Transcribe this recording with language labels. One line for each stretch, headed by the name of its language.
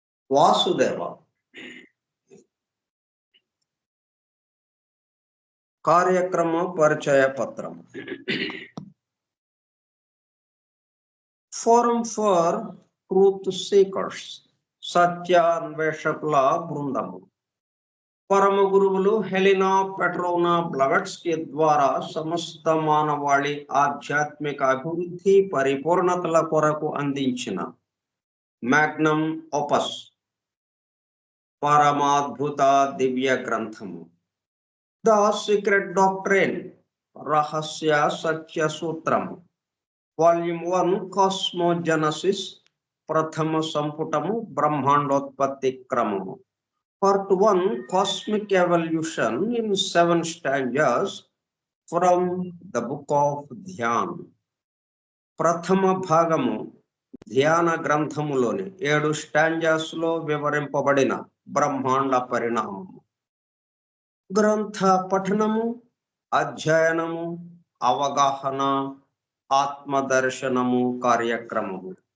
Telugu: वासुदेव कार्यक्रम परिचय पत्रम
English: forum for truth seekers
Telugu: సత్యాన్వేషకుల బృందము. పరమ గురువులు హెలినా పెట్రోనా బ్లవెట్స్కీ ద్వారా సమస్త మానవాళి ఆధ్యాత్మిక అభివృద్ధి పరిపూర్ణతల కొరకు అందించిన మ్యాగ్నమ్ ఓపస్ పరమాద్భుత దివ్య గ్రంథము ద సీక్రెట్ డాక్ట్రైన్ రహస్య సత్య సూత్రము వాల్యూమ్ 1 కాస్మోజెనసిస్ ప్రథమ సంపుటము బ్రహ్మాండోత్పత్తి క్రమము.
English: Part 1 Cosmic Evolution in 7 stanzas from the book of Dhyan.
Telugu: ప్రథమ భాగము ధ్యాన గ్రంథములోని 7 స్టాంజాస్ లో వివరింపబడిన బ్రహ్మాండ పరిణామము. గ్రంథ పఠనము, అధ్యయనము, అవగాహన, ఆత్మదర్శనము కార్యక్రమము.